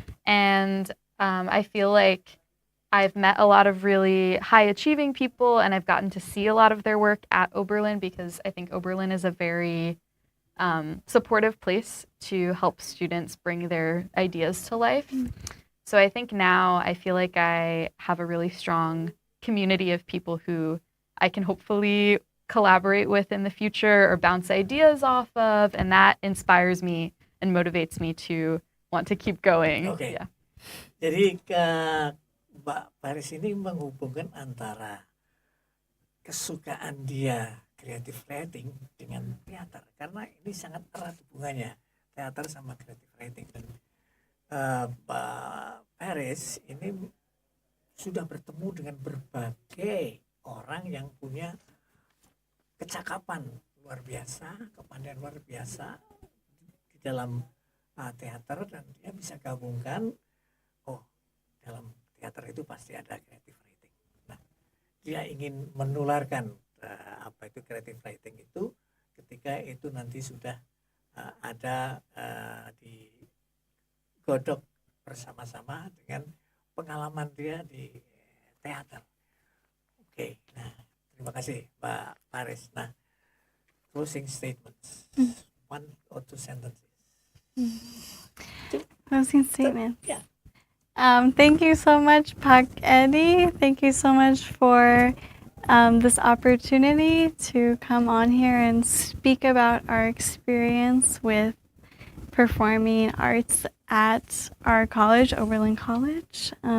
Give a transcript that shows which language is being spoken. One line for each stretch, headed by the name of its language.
English: And I feel like I've met a lot of really high achieving people, and I've gotten to see a lot of their work at Oberlin, because I think Oberlin is a very supportive place to help students bring their ideas to life. So I think now I feel like I have a really strong community of people who I can hopefully collaborate with in the future or bounce ideas off of, and that inspires me and motivates me to want to keep going. Okay. Yeah.
Indonesian: Jadi Mbak Paris ini menghubungkan antara kesukaan dia creative writing dengan teater, karena ini sangat erat hubungannya, teater sama creative writing. Dan Mbak Paris ini sudah bertemu dengan berbagai orang yang punya kecakapan luar biasa, kepandaian luar biasa di dalam teater, dan dia bisa gabungkan, dalam teater itu pasti ada creative writing. Nah, dia ingin menularkan apa itu creative writing itu ketika itu nanti sudah ada digodok bersama-sama dengan pengalaman dia di teater. Oke, nah terima kasih Mbak Paris.
English: Nah, closing statements, 1 or 2 sentences. Closing statement. Yeah. Thank you so much, Pak Eddie. Thank you so much for this opportunity to come on here and speak about our experience with performing arts at our college, Oberlin College.